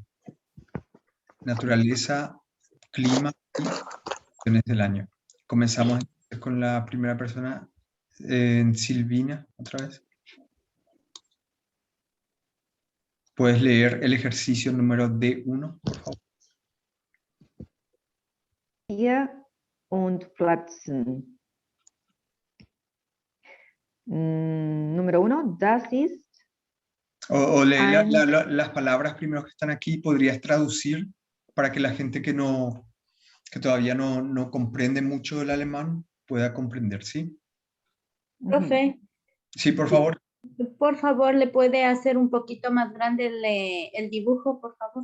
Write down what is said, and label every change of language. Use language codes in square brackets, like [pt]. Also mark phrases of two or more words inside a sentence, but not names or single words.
[es] Naturaleza, clima y estaciones del año. Comenzamos con la primera persona, Silvina, otra vez. ¿Puedes leer el ejercicio número D1, por favor? [de] Tier und Pflanzen. [es] Número 1, [de] das ist [es] O lee las palabras primero que están aquí. ¿Podrías traducir para que la gente que todavía no comprende mucho el alemán pueda comprender, sí? Profe, Sí, por favor. por favor, ¿le puede hacer un poquito más grande el dibujo, por favor?